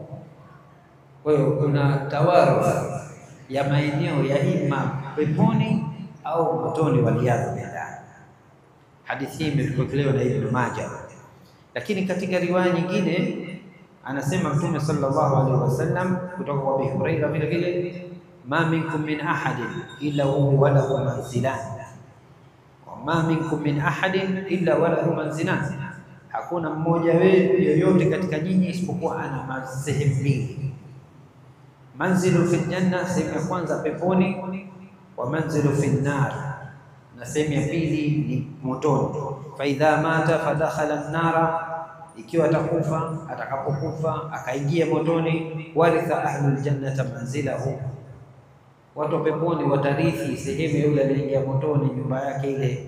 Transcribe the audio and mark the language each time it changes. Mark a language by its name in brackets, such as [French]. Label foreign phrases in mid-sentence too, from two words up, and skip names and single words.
[Swahili] Kwa hiyo kuna tawaruth ya maeneo ya ima peponi au motoni, [Arabic] والعياذ بالله. [Swahili] Hadithi hii imepokelewa na Ibn Majah, lakini katika riwaya nyingine anasema Mtume [Arabic] صلى الله عليه وسلم [Swahili] kutoka kwa Abu Hurairah vile vile, [Arabic] ما منكم من أحد إلا هو له منزلان ما منكم من أحد إلا وله منزلان, [Swahili] hakuna mmoja wenu yoyote katika nyinyi isipokuwa ana sehemu mbili. [Arabic] منزل في الجنة, [Swahili] sehemu ya kwanza peponi, [Arabic] ومنزل في النار, [Swahili] na sehemu ya pili ni motoni. [Arabic] فإذا مات فدخل النار, [Swahili] ikiwa atakapokufa akaingia motoni, [Arabic] ورث أهل الجنة منزله, [Swahili] watu wa peponi watarithi sehemu ya yule aliyeingia motoni, nyumba yake ile.